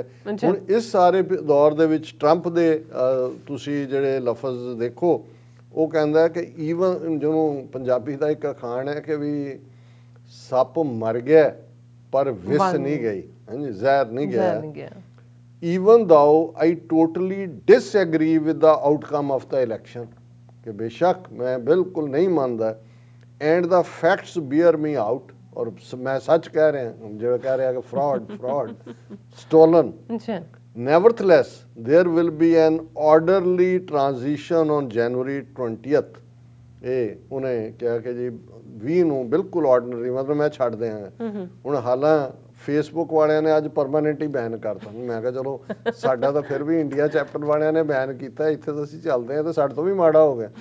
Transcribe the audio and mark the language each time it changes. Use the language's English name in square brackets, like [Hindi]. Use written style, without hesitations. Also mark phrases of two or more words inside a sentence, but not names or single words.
[Punjabi] ਹੁਣ ਇਸ ਸਾਰੇ ਦੌਰ ਦੇ ਵਿੱਚ ਟਰੰਪ ਦੇ ਤੁਸੀਂ ਜਿਹੜੇ ਲਫ਼ਜ਼ ਦੇਖੋ, ਉਹ ਕਹਿੰਦਾ ਕਿ ਈਵਨ ਜਿਹਨੂੰ ਪੰਜਾਬੀ ਦਾ ਇੱਕ ਅਖਾਣ ਹੈ ਕਿ ਵੀ ਸੱਪ ਮਰ ਗਿਆ ਪਰ ਵਿਸ ਨਹੀਂ ਗਈ, ਹਾਂਜੀ, ਜ਼ਹਿਰ ਨਹੀਂ ਗਿਆ। [English] ਈਵਨ though I totally disagree with the outcome of the election, [Punjabi] ਕਿ ਬੇਸ਼ੱਕ ਮੈਂ ਬਿਲਕੁਲ ਨਹੀਂ ਮੰਨਦਾ, [English] and the facts bear me out, [Punjabi] ਔਰ ਮੈਂ ਸੱਚ ਕਹਿ ਰਿਹਾ, ਜਿਹੜਾ ਕਹਿ ਰਿਹਾ ਕਿ [English] fraud stolen, nevertheless there will be an orderly transition on January 20th। [Punjabi] ਇਹ ਉਹਨੇ ਕਿਹਾ ਕਿ ਜੀ 20 ਨੂੰ ਬਿਲਕੁਲ ਆਰਡੀਨਰੀ, ਮਤਲਬ ਮੈਂ ਛੱਡ ਦਿਆਂਗਾ। ਹੁਣ ਹਾਲਾਂ ਫੇਸਬੁੱਕ ਵਾਲਿਆਂ ਨੇ ਅੱਜ ਪਰਮਾਨੈਂਟ ਹੀ ਬੈਨ ਕਰਤਾ। ਮੈਂ ਕਿਹਾ ਚਲੋ ਸਾਡਾ ਤਾਂ ਫਿਰ ਵੀ ਇੰਡੀਆ ਚੈਪਟਰ ਵਾਲਿਆਂ ਨੇ ਬੈਨ ਕੀਤਾ, ਇੱਥੇ ਤਾਂ ਅਸੀਂ ਚੱਲਦੇ ਹਾਂ, ਤਾਂ ਸਾਡੇ ਤੋਂ ਵੀ ਮਾੜਾ ਹੋ ਗਿਆ।